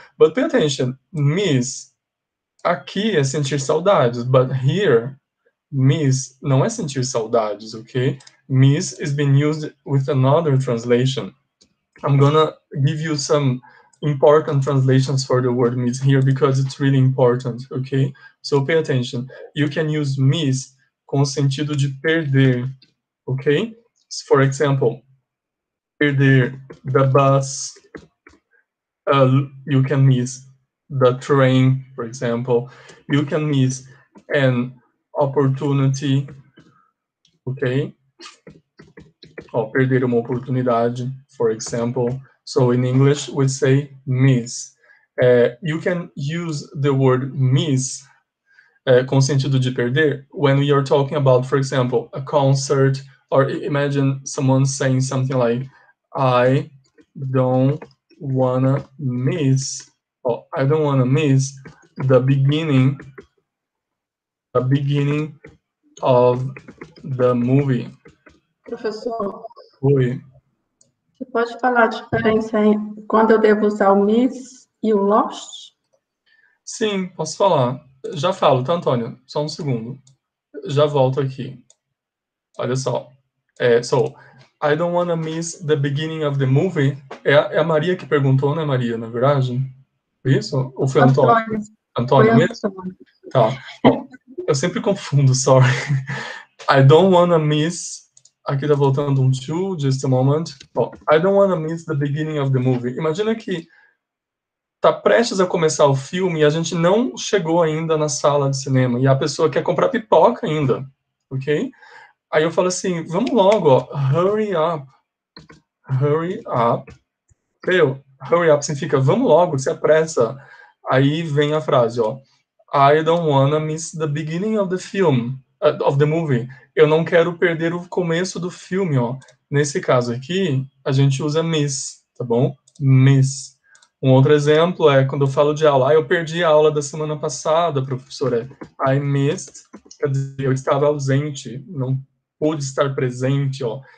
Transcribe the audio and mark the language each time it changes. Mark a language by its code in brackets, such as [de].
[en] But pay attention, miss [pt] aqui é sentir saudades, [en] but here miss [pt] não é sentir saudades, okay? [en] Miss is being used with another translation. I'm gonna give you some important translations for the word miss here because it's really important, okay? So pay attention. You can use miss [pt] com o sentido de perder, [en] okay? For example, perder the bus, you can miss the train, for example. You can miss an opportunity, okay? [pt] Or perder uma oportunidade, [en] for example. So in English, we say miss. You can use the word miss [pt] com sentido de perder [en] when we are talking about, for example, a concert, or imagine someone saying something like, I don't wanna miss, I don't wanna miss the beginning of the movie. [pt] Professor, Oi. você pode falar a diferença em quando eu devo usar o miss e o lost? Sim, posso falar. Já falo, tá, Antônio? Só um segundo. Já volto aqui. Olha só. [en] So, I don't wanna miss the beginning of the movie. [pt] É a Maria que perguntou, né, Maria, na verdade? Isso? Ou foi Antônio? Antônio Foi mesmo? Antônio. Tá. Bom, eu sempre confundo, sorry. [en] I don't wanna miss... [pt] Aqui tá voltando um to, [en] just a moment. Bom, I don't wanna miss the beginning of the movie. [pt] Imagina que tá prestes a começar o filme e a gente não chegou ainda na sala de cinema e a pessoa quer comprar pipoca ainda, ok? Aí eu falo assim, vamos logo, ó, [en] hurry up. Hurry up. [pt] Hurry up significa vamos logo, se apressa. Aí vem a frase, ó, [en] I don't wanna miss the beginning of the film, of the movie. [pt] Eu não quero perder o começo do filme, ó. Nesse caso aqui, a gente usa miss, tá bom? Miss. Um outro exemplo é quando eu falo de aula. Eu perdi a aula da semana passada, professora. [en] I missed, [pt] quer dizer, eu estava ausente, não pude estar presente, ó.